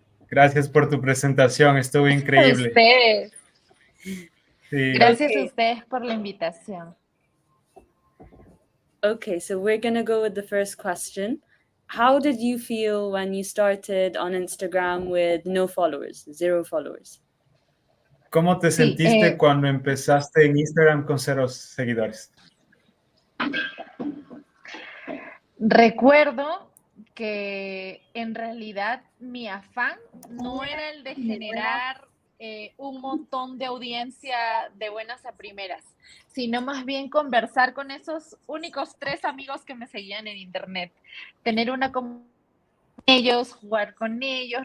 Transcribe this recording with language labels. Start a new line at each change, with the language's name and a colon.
Spanish: Gracias por tu presentación, estuvo increíble. Ustedes. Sí. Gracias a ustedes por la invitación.
English: Okay, so we're going to go with the first question. How did you feel when you started on Instagram with no followers, 0 followers?
Spanish: ¿Cómo te sentiste cuando empezaste en Instagram con 0 seguidores? Recuerdo que en realidad mi afán no era el de generar un montón de audiencia de buenas a primeras, sino más bien conversar con esos únicos 3 amigos que me seguían en internet, tener una conversación con ellos, jugar con ellos.